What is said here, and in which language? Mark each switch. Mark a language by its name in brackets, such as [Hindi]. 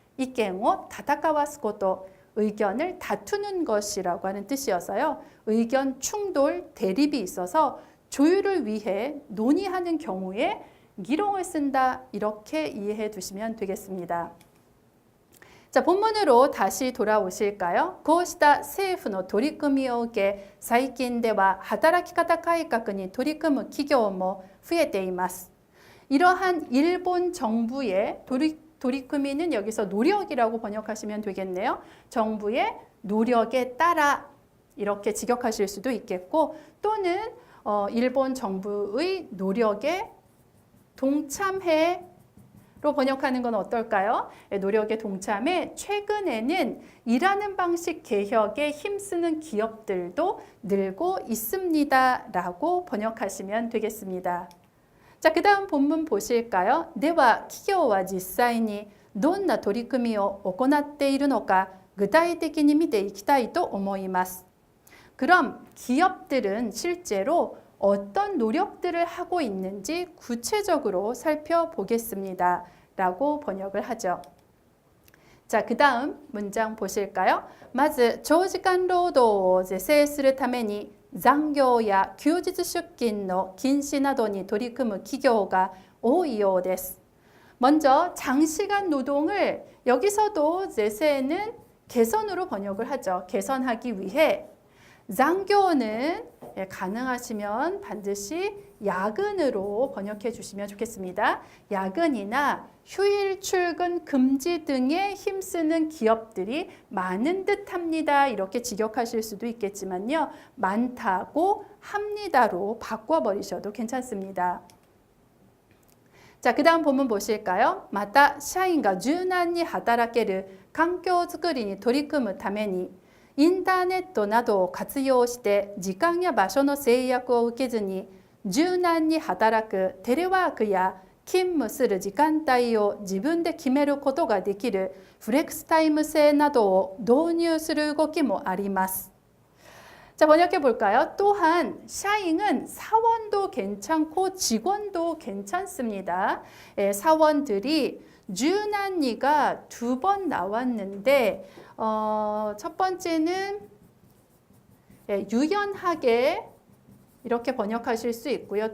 [Korean] 이견을 다타카와스 것도 의견을 다투는 것이라고 하는 뜻이어서요. 의견 충돌, 대립이 있어서 조율을 위해 논의하는 경우에 기롱을 쓴다 이렇게 이해해 두시면 되겠습니다. 자, 본문으로 다시 돌아오실까요? [Japanese] こうした政府の取り組みを受け、最近では働き方改革に取り組む企業も増えています。 [Korean] 이러한 일본 정부의 도리쿠미는 여기서 노력이라고 번역하시면 되겠네요. 정부의 노력에 따라 이렇게 직역하실 수도 있겠고 또는 일본 정부의 노력에 동참해 로 번역하는 건 어떨까요? 노력에 동참해 최근에는 일하는 방식 개혁에 힘쓰는 기업들도 늘고 있습니다 라고 번역하시면 되겠습니다. 자, 그 다음 본문 보실까요? [Japanese] では企業は実際にどんな取り組みを行っているのか具体的に見ていきたいと思います. [Korean] 그럼 기업들은 실제로 어떤 노력들을 하고 있는지 구체적으로 살펴보겠습니다 라고 번역을 하죠. 자, 그 다음 문장 보실까요? [Japanese] まず長時間労働を是正するために残業や休日出勤の禁止などに取り組む企業が多いようです. [Korean] 먼저 장시간 노동을 여기서도 제세는 개선으로 번역을 하죠. 개선하기 위해 장교는 가능하시면 반드시 야근으로 번역해 주시면 좋겠습니다. 야근이나 휴일 출근 금지 등에 힘쓰는 기업들이 많은 듯합니다. 이렇게 직역하실 수도 있겠지만요. 많다고 합니다로 바꿔버리셔도 괜찮습니다. 자, 그 다음 본문 보실까요? [Japanese] また社員が柔軟に働ける環境づくりに取り組むためにインターネットなどを活用して時間や場所の制約を受けずに柔軟に働くテレワークや勤務する時間帯を自分で決めることができるフレックスタイム制などを導入する動きもあります. [Korean] 자, 번역해 볼까요? 또한 샤잉은 사원도 괜찮고 직원도 괜찮습니다. 사원들이 주난니가 2번 나왔는데 첫 번째는 유연하게 이렇게 번역하실 수 있고요.